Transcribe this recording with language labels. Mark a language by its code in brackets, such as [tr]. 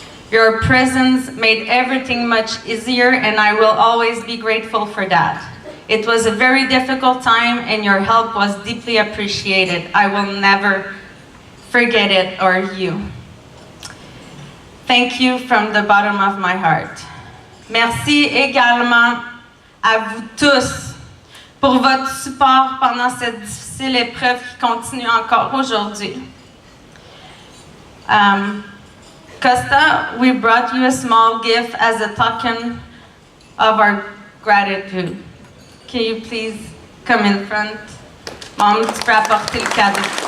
[en] Your presence made everything much easier, and I will always be grateful for that. It was a very difficult time, and your help was deeply appreciated. I will never forget it, or you. Thank you from the bottom of my heart. [fr] Merci également à vous tous pour votre support pendant cette difficile épreuve qui continue encore aujourd'hui. [en] Costa, we brought you a small gift as a token of our gratitude. Can you please come in front? [fr] Mom, tu peux apporter le cadeau.